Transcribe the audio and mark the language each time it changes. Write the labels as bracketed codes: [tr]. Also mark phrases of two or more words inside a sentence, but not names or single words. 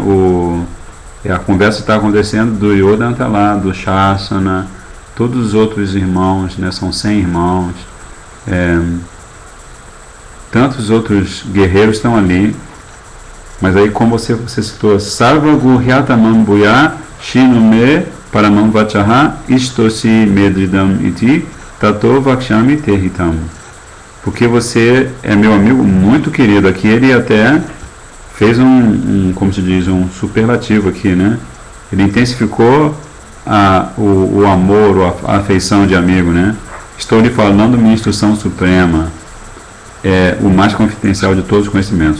[pt] A conversa está acontecendo, Duryodhana está lá, do Shasana, todos os outros irmãos, né? São 100 irmãos, tantos outros guerreiros estão ali, mas aí, como você citou, [sa] Sarva Gurhyatamam Bhuya Shinume Paramam Vachaha Istosi Medridam Iti Tato Vakshami Terhitam. [pt] Porque você é meu amigo muito querido. Aqui ele até fez como se diz, um superlativo aqui, né? Ele intensificou o amor, a afeição de amigo, né? Estou lhe falando minha instrução suprema, o mais confidencial de todos os conhecimentos.